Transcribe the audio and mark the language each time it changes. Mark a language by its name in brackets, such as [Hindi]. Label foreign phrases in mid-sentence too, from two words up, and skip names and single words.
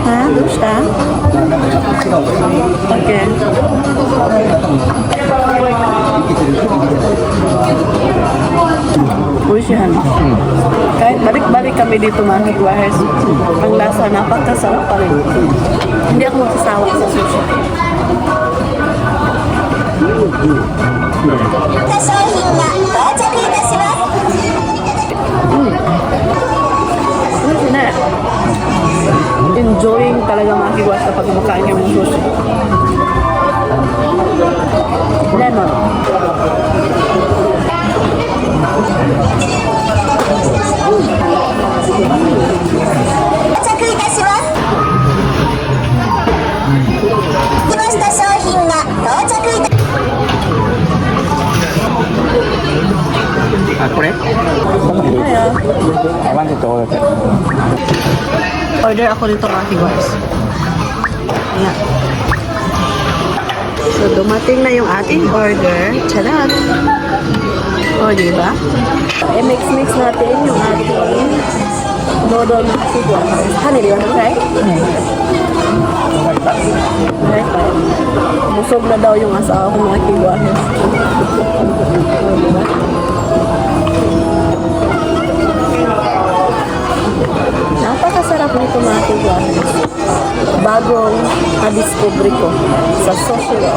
[Japanese] どうした Okay. Uysyan. [Filipino] Kahit balik-balik kami dito mga kigwahers, ang lasa napakasarap pa rin. Hindi ako magsasawa sa sushi. [Japanese] 商品が到着いたします。 [Filipino] Sushi na. Enjoying talaga mga kigwahers kapag kumakain kami ng sushi. Lemon. [Japanese] 到着いたします。来ました商品が到着いた。 [English] Ah,これ I want it all of it. [Filipino] Order ako nito mga kigwahers. Ayan. So, dumating na yung ating order. Tchadan! O, diba? I-mix-mix natin yung ating noodle na kigwahers. [English] Honey, do you want to try? Right, right. [Filipino] Busog na daw yung asawa ko mga kigwahers. O, diba? Napakasarap nito mga kigwahers. Bagong na-discover ko sa social.